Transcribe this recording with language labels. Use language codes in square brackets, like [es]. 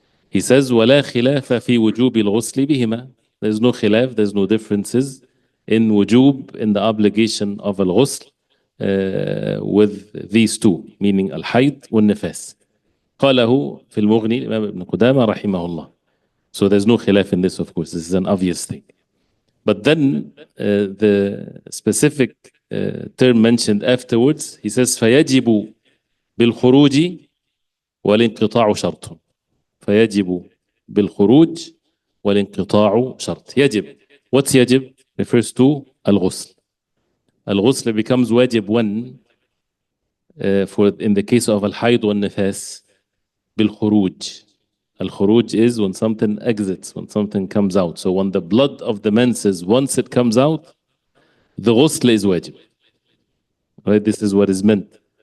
[ar] He says, وَلَا خِلَافَ فِي وُجُوبِ الْغُسْلِ بِهِمَا. [en] There's no khilaf, there's no differences in wujub, in the obligation of al-ghusl with these two, meaning al-hayd wal-nifas. [ar] قاله في المغني الإمام ابن قدامة رحمه الله. [en] So there's no khilaf in this, of course. This is an obvious thing. But then the specific term mentioned afterwards, he says فَيَجِبُ بِالْخُرُوجِ وَالْإِنْقِطَاعُ شَرْطٌ. [ar] فيجب بالخروج والانقطاع شرط. [en] يجب. What's يجب? Refers to al-ghusl. Al-ghusl becomes wajib when, for in the case of al-hayd wal-nifas, بالخروج. Al-khuruj is when something exits, when something comes out. So when the blood of the menses, once it comes out, the ghusl is wajib. Right? This is what is meant.